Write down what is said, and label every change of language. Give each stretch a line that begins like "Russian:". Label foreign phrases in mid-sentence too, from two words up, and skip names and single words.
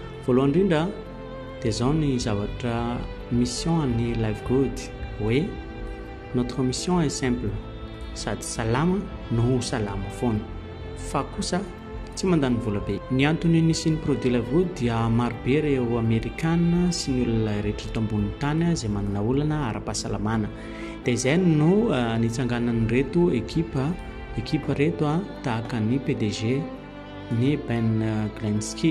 Malagasy: voalohany indrindra dia zao ny zavatra mission ny Live Good hoe
French: notre mission est simple
Malagasy: sady salama no salama foana fa kosa tsy mandany vola be. Ny antony nisy ny produit Live Good dia marobe ireo Amerikana sy ny olona rehetra eto ambony tany izay manana olana ara-pahasalamana. Dia izay no nitsanganany reto ekipa reto tahaka ny PDG ny Ben Glenski.